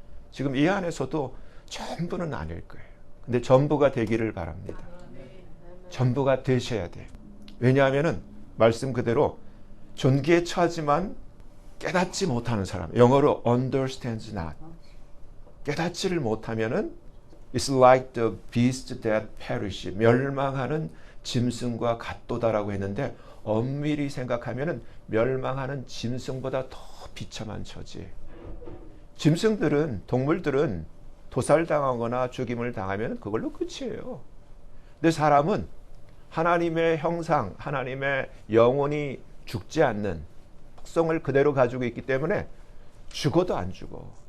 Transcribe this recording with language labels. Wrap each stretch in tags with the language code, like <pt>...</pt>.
<ko>지금 이 안에서도 전부는 아닐 거예요. 근데 전부가 되기를 바랍니다. 전부가 되셔야 돼요. 왜냐하면 말씀 그대로 존귀에 처하지만 깨닫지 못하는 사람, 영어로</ko> <en>understands not.</en> <ko>깨닫지를 못하면은</ko> <en>It's like the beast that perish.</en> <ko>멸망하는 짐승과 같도다라고 했는데 엄밀히 생각하면은 멸망하는 짐승보다 더 비참한 처지. 짐승들은, 동물들은 도살당하거나 죽임을 당하면 그걸로 끝이에요. 근데 사람은 하나님의 형상, 하나님의 영혼이 죽지 않는 특성을 그대로 가지고 있기 때문에 죽어도 안 죽어.</ko>